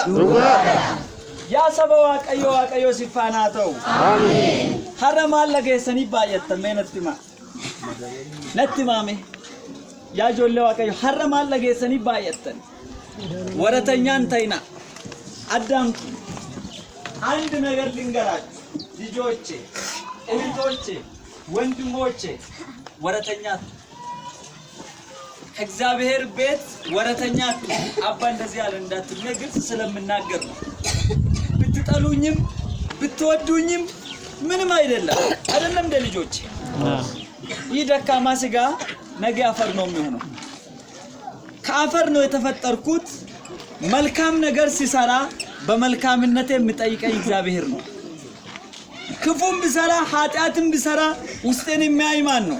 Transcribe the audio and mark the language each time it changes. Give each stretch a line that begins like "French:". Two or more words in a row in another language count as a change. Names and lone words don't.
Oromo: Yaa saba Waaqayyo, Waaqayyo si faana haa ta'u. Har'a maal dhageessanii baay'attan mee natti himaa. Natti himaame. Yaa ijoollee Waaqayyo har'a maal dhageessanii baay'attan. Waratanyaan ta'ina. Addaamtu.
Amharic: አንድ ነገር ልንገራችሁ ልጆቼ እህቶቼ ወንድሞቼ ወረተኛ እግዚአብሔር ቤት ወረተኛ አባ እንደዚህ ያለ እንዳትሉ ግልጽ ስለምናገር ነው። ብትጠሉኝም ብትወዱኝም ምንም አይደለም እንደ ልጆቼ ይህ ደካማ ስጋ ነገ አፈር ነው የሚሆነው። ከአፈር ነው የተፈጠርኩት። መልካም ነገር ሲሰራ በመልካምነት የሚጠይቀኝ እግዚአብሔር ነው። ክፉም ቢሰራ ኃጢአትም ቢሰራ ውስጤን የሚያይ ማን ነው?